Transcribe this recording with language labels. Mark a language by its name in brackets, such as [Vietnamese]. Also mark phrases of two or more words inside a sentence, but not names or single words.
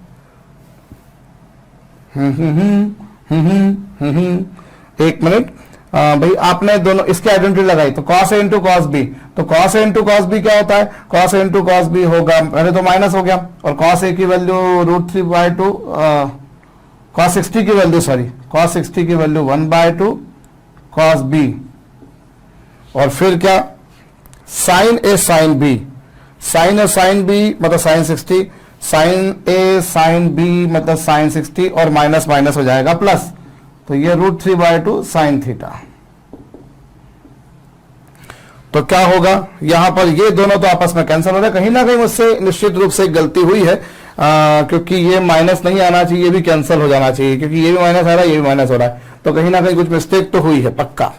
[Hindi] एक मिनट भाई, आपने दोनों इसकी आइडेंटिटी लगाई तो [English] cos a into cos b, [Hindi] तो [English] cos a into cos b [Hindi] क्या होता है, [English] cos a into cos b [Hindi] होगा, पहले तो माइनस हो गया, और cos a की वैल्यू √3/2, cos 60 की वैल्यू सॉरी, cos 60 की वैल्यू 1/2 cos b, और फिर क्या [English] sin a sin b, sin a sin b [Hindi] मतलब sin 60, [English] sin a sin b [Hindi] मतलब sin 60, और [English] minus minus [Hindi] हो जाएगा प्लस, तो ये √3/2 [English] sin theta. [Hindi] तो क्या होगा, यहां पर ये दोनों तो आपस में कैंसिल हो रहे हैं, कहीं ना कहीं मुझसे निश्चित रूप से गलती हुई है, क्योंकि ये माइनस नहीं आना चाहिए, ये भी कैंसिल हो जाना चाहिए, क्योंकि ये भी माइनस आ रहा है, ये भी माइनस हो रहा है, तो कहीं ना कहीं कुछ मिस्टेक तो हुई है पक्का।